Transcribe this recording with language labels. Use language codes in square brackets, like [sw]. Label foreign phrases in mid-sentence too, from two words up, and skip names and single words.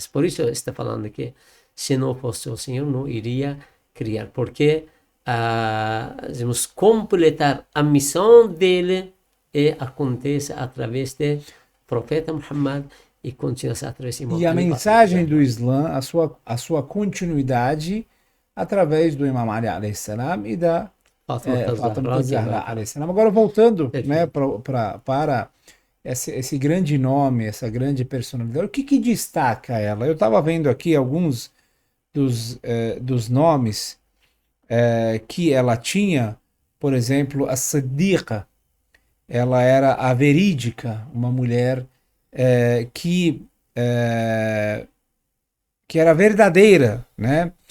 [pt] Por isso está falando que se não fosse o Senhor, não iria criar, porque vamos completar a missão dele e acontece através do profeta Muhammad e continua através de Imam E a Ali, mensagem do Islã, a sua continuidade através do Imam Ali [ar] عليه السلام [pt] e da Fátima Zahra [ar] عليه السلام. [pt] Agora voltando, né, para esse grande nome, essa grande personalidade, o que destaca ela? Eu estava vendo aqui alguns dos nomes que ela tinha, por exemplo, a Siddiqa, ela era a verídica, uma mulher que era verdadeira, né?